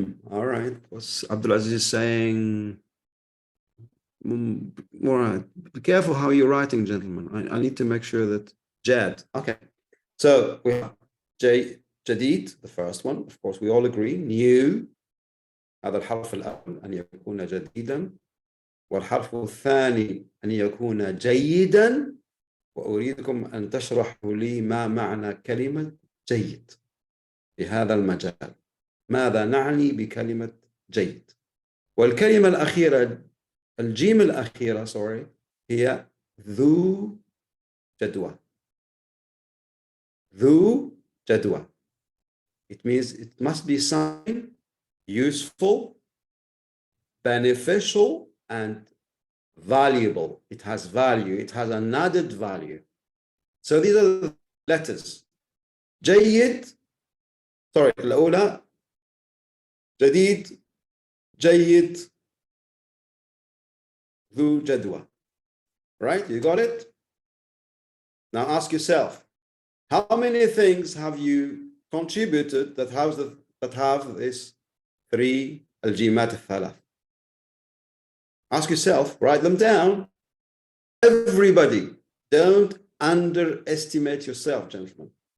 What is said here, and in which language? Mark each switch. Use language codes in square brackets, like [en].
[en] All right. What's Abdulaziz saying? All right. Be careful how you're writing, gentlemen. I need to make sure that Jad. Okay. So we have Jadid, the first one. Of course, we all agree. New. [ar] هذا الحرف الأول أن يكون جديدا، والحرف الثاني أن يكون جيدا، وأريدكم أن تشرحوا لي ما معنى كلمة جيد في هذا المجال. ماذا نعني بكلمة جيد؟ والكلمة الأخيرة، الجيم الأخيرة هي ذو جدوى. ذو جدوى. [en] It means it must be something useful, beneficial, and valuable. It has value. It has an added value. So these are the letters. [ar] جيد. [en] Sorry, [ar] الأولى جديد، جيد، ذو جدوى. [en] Right? You got it? Now ask yourself, how many things have you contributed that have this three [ar] الجيمات الثلاث? [en] Ask yourself, write them down. Everybody, don't underestimate yourself, gentlemen.